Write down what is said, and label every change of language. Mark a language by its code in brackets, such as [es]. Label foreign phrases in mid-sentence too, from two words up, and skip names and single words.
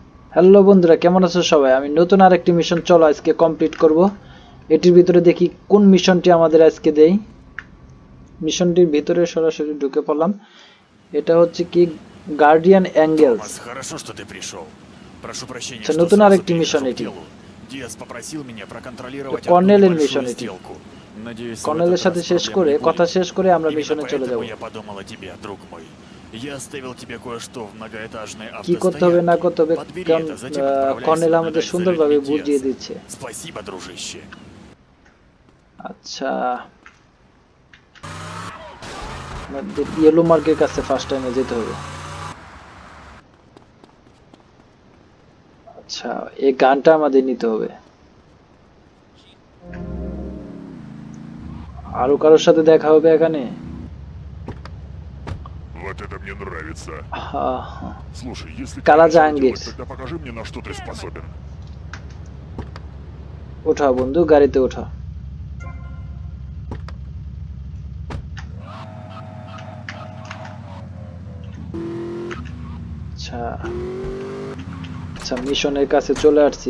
[bn] হ্যালো বন্ধুরা, কেমন আছো সবাই? আমি নতুন আরেকটি মিশন চলো আজকে কমপ্লিট করব। এটির ভিতরে দেখি কোন মিশনটি আমাদের আজকে দেই। মিশনটির ভিতরে সরাসরি ঢুকে পড়লাম। এটা হচ্ছে কি গার্ডিয়ান অ্যাঙ্গেলস। [ru] Томас, хорошо, что ты пришел. Прошу прощения, [bn] আচ্ছা, [ru] что [bn] নতুন [ru] сразу [bn] আরেকটি মিশন [ru] перехожу к [bn] এটি। [ru] делу. Диас попросил меня проконтролировать одну [bn] কর্নেলের মিশন [ru] небольшую [bn] এটি। [ru] сделку. Надеюсь, в [bn] কর্নেলের [ru] этот [bn] সাথে [ru] раз [bn] শেষ [ru] проблем [bn] করে [ru] не [bn] কথা [ru] будет. [bn] শেষ করে আমরা [ru] Именно [bn] মিশনে চলে যাব। [ru] поэтому я подумал о тебе, друг мой. Я оставил тебе кое-что в многоэтажной [bn] কি করতে হবে না [ru] автостоянке. [bn] করতে হবে [ru] Подбери [bn] কারণ [ru] это, затем отправляйся [bn] কর্নেল আমাদের [ru] наблюдать за [bn] সুন্দরভাবে [ru] людьми [bn] বুঝিয়ে [ru] Диаса. [bn] দিচ্ছে। [ru] Спасибо, дружище. [bn] আচ্ছা, আমাদের [en] yellow mark [bn] কাছে [en] first time [bn] যেতে হবে। আচ্ছা, এই গানটা আমাদের নিতে হবে। আরো কারোর সাথে দেখা হবে এখানে? [ru] Вот это мне нравится. Слушай, если ты [bn] কালা [ru] начал [bn] জাহাঙ্গীর, [ru] делать, тогда покажи мне, на что ты способен. [bn] ওঠা বন্ধু, গাড়িতে ওঠা। আচ্ছা আচ্ছা, মিশনের কাছে চলে আসছি।